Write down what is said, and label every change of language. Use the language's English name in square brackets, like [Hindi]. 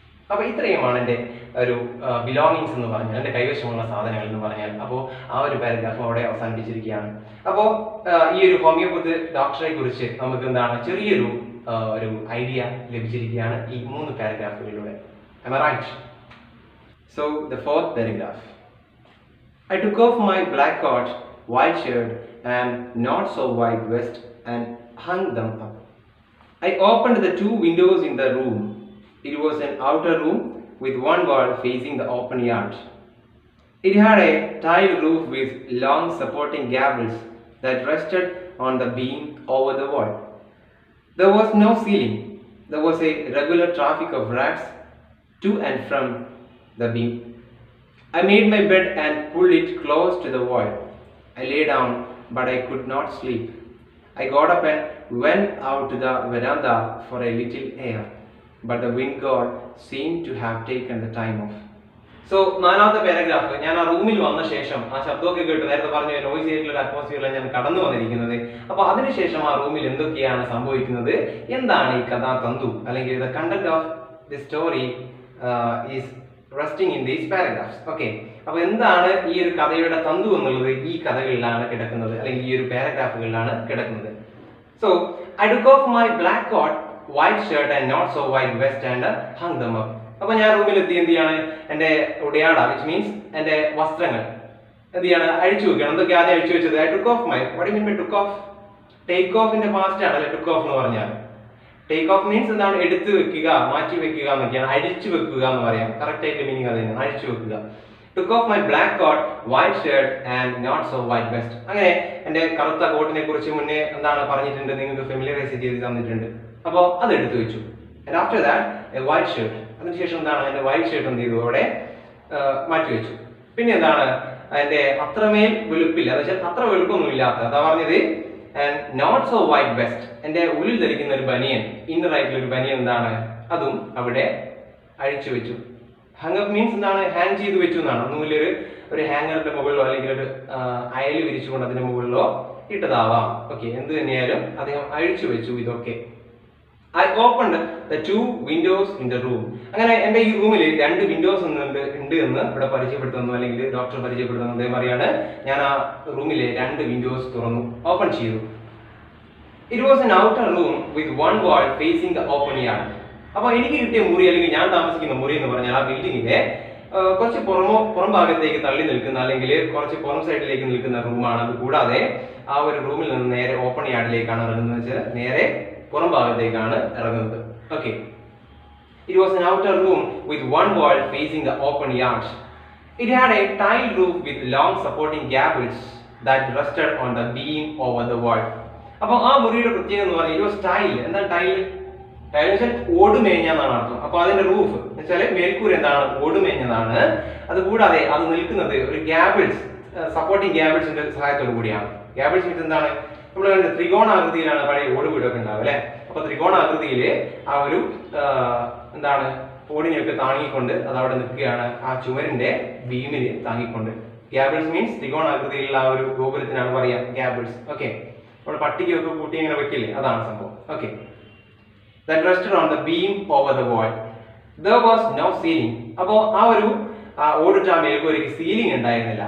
[Malayalam] അപ്പൊ ഇത്രയുമാണ് എൻ്റെ ഒരു ബിലോങ്ങിങ്സ് എന്ന് പറഞ്ഞാൽ, എൻ്റെ കൈവശമുള്ള സാധനങ്ങൾ എന്ന് പറഞ്ഞാൽ. അപ്പോൾ ആ ഒരു പാരഗ്രാഫ് അവിടെ അവസാനിപ്പിച്ചിരിക്കുകയാണ്. അപ്പോൾ ഈ ഒരു ഹോമിയോപ്പതി ഡോക്ടറെ കുറിച്ച് നമുക്ക് എന്താണ് ചെറിയൊരു ഒരു ഐഡിയ ലഭിച്ചിരിക്കുകയാണ് ഈ 3 പാരഗ്രാഫുകളിലൂടെ. [English] Am I right? So the 4th paragraph. I took off my black coat, white shirt and not so white vest and hung them up. I opened the 2 windows in the room. It was an outer room with one wall facing the open yard. It had a tiled roof with long supporting gables that rested on the beam over the wall. There was no ceiling. There was a regular traffic of rats to and from the beam. I made my bed and pulled it close to the wall. I lay down, but I could not sleep. I got up and went out to the veranda for a little air. But the wind god seemed to have taken the time off. [Malayalam] So 4ാമത്തെ paragraph, ഞാൻ ആ റൂമിൽ വന്ന ശേഷം ആ ശബ്ദമൊക്കെ കേട്ട്, നേരത്തെ പറഞ്ഞ നോയ്സി ആയിട്ടുള്ള ഒരു അറ്റ്മോസ്ഫിയറിലാണ് ഞാൻ കടന്നു വന്നിരിക്കുന്നത്. അപ്പൊ അതിനുശേഷം ആ റൂമിൽ എന്തൊക്കെയാണ് സംഭവിക്കുന്നത്, എന്താണ് ഈ കഥാതന്തു, അല്ലെങ്കിൽ [English] The content of the story is resting in these paragraphs. [Malayalam] Okay, അപ്പൊ എന്താണ് ഈ ഒരു കഥയുടെ തന്തു എന്നുള്ളത് ഈ കഥകളിലാണ് കിടക്കുന്നത്, അല്ലെങ്കിൽ ഈ ഒരു പാരഗ്രാഫുകളിലാണ് കിടക്കുന്നത്. [English] So I took off my black coat, white shirt and not so white vest and hung them up. [Malayalam] അപ്പൊ ഞാൻ റൂമിലെത്തി എന്ത് ചെയ്യാണ്, എന്റെ ഉടയാട [English] which means [Malayalam] എന്റെ വസ്ത്രങ്ങൾ എന്ത് ചെയ്യാണ്, അഴിച്ചു വെക്കണം. എന്തൊക്കെ ആദ്യം അഴിച്ചു വെച്ചത്, [English] I took off my, what do you mean by took off? [Malayalam] Take ഓഫിന്റെ past ആണ് അല്ലെ took off എന്ന് പറഞ്ഞാൽ. ടേക്ക് ഓഫ് മീൻസ് എന്താണ്, എടുത്തു വെക്കുക, മാറ്റി വെക്കുക എന്നൊക്കെയാണ്. അഴിച്ചു വെക്കുക എന്ന് പറയാം, കറക്റ്റ് ആയിട്ട് മീനിങ് അത് തന്നെയാണ്, അഴിച്ചു വെക്കുക. [English] took off my black coat, white shirt and not so white vest. [Malayalam] അങ്ങനെ എന്റെ കറുത്ത കോട്ടിനെ കുറിച്ച് മുന്നേ എന്താണ് പറഞ്ഞിട്ടുണ്ട്, നിങ്ങൾക്ക് ഫെമിലിയറൈസ് ചെയ്ത് തന്നിട്ടുണ്ട്. അപ്പോൾ അത് എടുത്തു വെച്ചു. [English] and after that a white shirt, [Malayalam] അതിനുശേഷം എന്താണ്, എന്റെ വൈറ്റ് ഷർട്ട് എന്ത് ചെയ്തു, അവിടെ മാറ്റി വെച്ചു. പിന്നെ എന്താണ്, എന്റെ അത്രമേൽ വെളുപ്പില്ല, എന്ന് വെച്ചാൽ അത്ര വെളുപ്പൊന്നും ഇല്ലാത്ത, അതാ പറഞ്ഞത്. [English] and not so white vest, [Malayalam] എന്റെ ഉള്ളിൽ ധരിക്കുന്ന ഒരു ബനിയൻ, ഇന്നർ ആയിട്ടുള്ള ഒരു ബനിയൻ എന്താണ്, അതും അവിടെ അഴിച്ചു വെച്ചു. [English] hung up means [Malayalam] എന്താണ്, ഹാങ് ചെയ്ത് വെച്ചു എന്നാണ്. ഒന്നുമില്ല ഒരു ഹാങ്ങറിന്റെ മുകളിലോ അല്ലെങ്കിൽ ഒരു അയൽ വിരിച്ചുകൊണ്ട് അതിന്റെ മുകളിലോ ഇട്ടതാവാം. ഓക്കെ, എന്ത് തന്നെയായാലും അദ്ദേഹം അഴിച്ചു വെച്ചു ഇതൊക്കെ. [English] I opened the 2 windows in the room. [Malayalam] അങ്ങനെ എന്റെ ഈ റൂമിൽ 2 വിൻഡോസ് ഉണ്ട് എന്ന് ഇവിടെ പരിചയപ്പെടുത്തുന്നു, അല്ലെങ്കിൽ ഡോക്ടർ പരിചയപ്പെടുത്തുന്നു. അദ്ദേഹം പറയാണ്, ഞാൻ ആ റൂമിലെ 2 വിൻഡോസ് തുറന്നു, ഓപ്പൺ ചെയ്തു. [English] It was an outer room with one wall facing the open yard. [Malayalam] അപ്പൊ എനിക്ക് കിട്ടിയ മുറി, അല്ലെങ്കിൽ ഞാൻ താമസിക്കുന്ന മുറി എന്ന് പറഞ്ഞാൽ ആ ബിൽഡിങ്ങിന്റെ കുറച്ച് പുറം ഭാഗത്തേക്ക് തള്ളി നിൽക്കുന്ന, അല്ലെങ്കിൽ കുറച്ച് പുറം സൈഡിലേക്ക് നിൽക്കുന്ന റൂമാണ്. അത് കൂടാതെ ആ ഒരു റൂമിൽ നിന്ന് നേരെ ഓപ്പൺ യാർഡിലേക്കാണ് ഇറങ്ങുന്നത്, വെച്ചാൽ നേരെ പുറം ഭാഗത്തേക്കാണ് ഇറങ്ങുന്നത്. [English] Okay, it was an outer room with one wall facing the open yard. It had a tiled roof with long supporting gables that rested on the beam over the wall. [Malayalam] അപ്പോൾ ആ മുറിയുടെ പ്രത്യേകത എന്ന് പറഞ്ഞാൽ, [English] it was tile. [Malayalam] എന്താണ് tile? Tile എന്ന് വെച്ചാൽ ഓടുമേഞ്ഞാന്നാണ് അർത്ഥം. അപ്പൊ അതിന്റെ റൂഫ് എന്ന് വെച്ചാൽ മേൽക്കൂര എന്താണ്, ഓടുമേഞ്ഞതാണ്. അതുകൂടാതെ അത് നിൽക്കുന്നത് ഒരു ഗ്യാബിൾസ്, സപ്പോർട്ടിംഗ് ഗ്യാബിൾസിന്റെ സഹായത്തോടു കൂടിയാണ്. ഗ്യാബിൾസ് മീൻസ് എന്താണ്, നമ്മൾ ത്രികോണാകൃതിയിലാണ് പഴയ ഓട് വീടൊക്കെ ഉണ്ടാവും അല്ലെ. അപ്പൊ ത്രികോണാകൃതിയിൽ ആ ഒരു എന്താണ്, ഓടിനെയൊക്കെ താങ്ങിക്കൊണ്ട് അത് അവിടെ നിൽക്കുകയാണ്, ആ ചുമരിന്റെ ബീമിന് താങ്ങിക്കൊണ്ട്. ഗ്യാബിൾസ് മീൻസ് ത്രികോണാകൃതിയിലുള്ള ആ ഒരു ഗോപുരത്തിനാണ് പറയാ ഗ്യാബിൾസ്. ഓക്കെ, നമ്മൾ പട്ടികയൊക്കെ കൂട്ടി ഇങ്ങനെ വെക്കില്ലേ, അതാണ് സംഭവം. [English] Okay, that rested on the beam over the wall. There was no ceiling. [Malayalam] അപ്പോ ആ ഒരു ഓടിട്ട മേൽക്കൂരയ്ക്ക് സീലിംഗ് ഉണ്ടായിരുന്നില്ല.